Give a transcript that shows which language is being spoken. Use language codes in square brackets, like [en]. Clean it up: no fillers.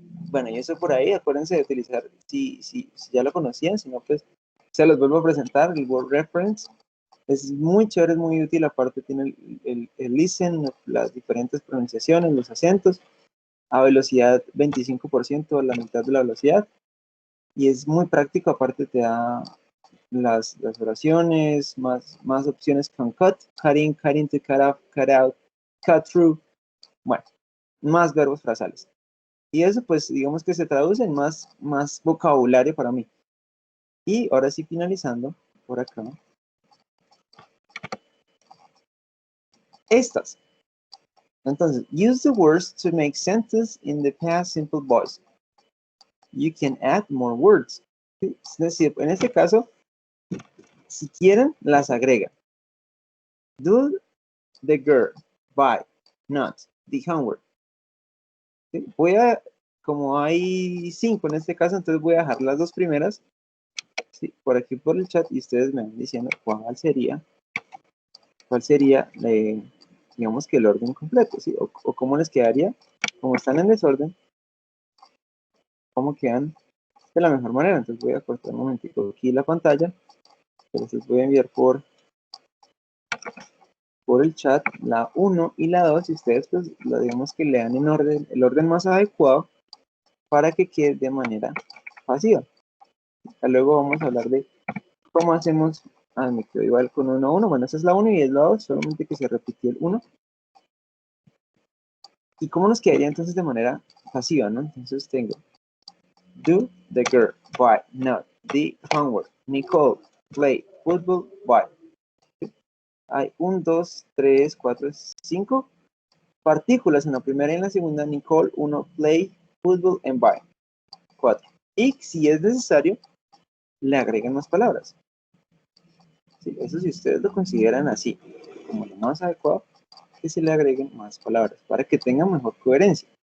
[es] Bueno, y eso por ahí, acuérdense de utilizar, si ya lo conocían, si no, pues se los vuelvo a presentar, el word reference, es muy chévere, es muy útil, aparte tiene el listen, las diferentes pronunciaciones, los acentos, a velocidad 25%, a la mitad de la velocidad, y es muy práctico, aparte te da las oraciones, más opciones con cut, cutting, cutting to cut off, cut out, cut through, bueno, más verbos frasales. Y eso pues digamos que se traduce en más vocabulario para mí. Y ahora sí finalizando por acá. Estas. [en] Entonces, use the words to make sentences in the past simple voice. You can add more words. ¿Sí? [es] Es decir, en este caso, si quieren, las agrega. [en] Do the girl buy not the homework. [es] ¿Sí? Voy a, como hay 5 en este caso, entonces voy a dejar las dos primeras, ¿sí? Por aquí por el chat y ustedes me van diciendo cuál sería, digamos que el orden completo, ¿sí? O cómo les quedaría, como están en desorden, cómo quedan de la mejor manera. Entonces voy a cortar un momentico aquí la pantalla, entonces voy a enviar por el chat la 1 y la 2 y ustedes pues digamos que lean en orden, el orden más adecuado para que quede de manera pasiva. Luego vamos a hablar de cómo hacemos, me quedo igual con 1 a 1, bueno esa es la 1 y es la 2, solamente que se repitió el 1. ¿Y cómo nos quedaría entonces de manera pasiva, no? Entonces tengo [en] do the girl, buy, not, the homework, Nicole, play, football, buy. [es] Hay 1, 2, 3, 4, 5 partículas en la primera y en la segunda, Nicole, 1, play, football, and buy. 4. Y si es necesario, le agregan más palabras. ¿Sí? Eso si ustedes lo consideran así, como lo más adecuado, que se le agreguen más palabras, para que tenga mejor coherencia.